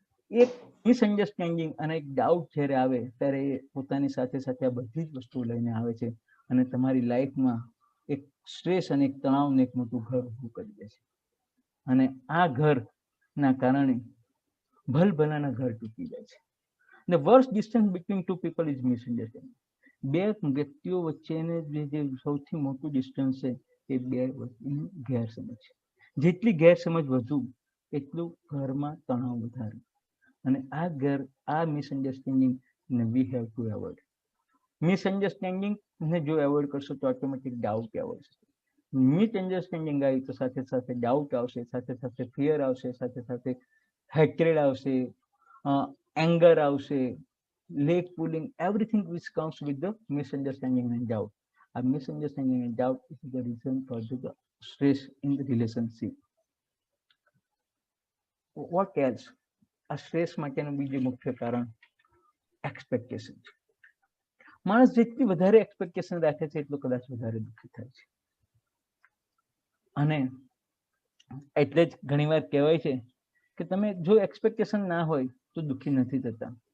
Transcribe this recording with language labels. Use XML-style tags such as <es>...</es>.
<gu>એક મિસઅન્ડરસ્ટેન્ડિંગ અને એક ડાઉટ જ્યારે આવે ત્યારે એ પોતાની સાથે સાથે આ બધી જ વસ્તુઓ લઈને આવે છે અને તમારી લાઈફમાં એક સ્ટ્રેસ અને એક તણાવને એક મોટું ઘર ઊભું કરી દે છે. અને આ ઘરના કારણે ભલભલાના ઘર તૂટી જાય છે.</gu> <en>The worst distance between two people is misunderstanding.</en> <gu>બે વ્યક્તિઓ વચ્ચેને જે સૌથી મોટું ડિસ્ટન્સ છે એ બે વચ્ચેની ગેરસમજ છે. જેટલી ગેરસમજ વધુ એટલું ઘરમાં તણાવ વધારે. અને આ</gu> <en>Misunderstanding ને we have to avoid.</en> <gu>Misunderstanding ને જો એવોઇડ કરશો તો ઓટોમેટિક ડાઉટ એવોઇડ થશે. મિસઅન્ડરસ્ટેન્ડિંગ આવી તો સાથે સાથે ડાઉટ આવશે, સાથે સાથે ફિયર આવશે, સાથે સાથે હેટ્રેડ આવશે, એંગર આવશે, leg pulling,</gu> <en>everything which comes with the misunderstanding and doubt. A misunderstanding and doubt is the reason for the stress in the relationship. What else?</en> <gu>આ સ્ટ્રેસ માટેનું બીજું મુખ્ય કારણ એક્સપેક્ટેશન છે. માણસ જેટલી વધારે એક્સપેક્ટેશન રાખે છે એટલું કદાચ વધારે દુઃખી થાય છે. અને એટલે જ ઘણીવાર કહેવાય છે કે તમે જો એક્સપેક્ટેશન ના હોય તો દુઃખી નથી થતા.</gu>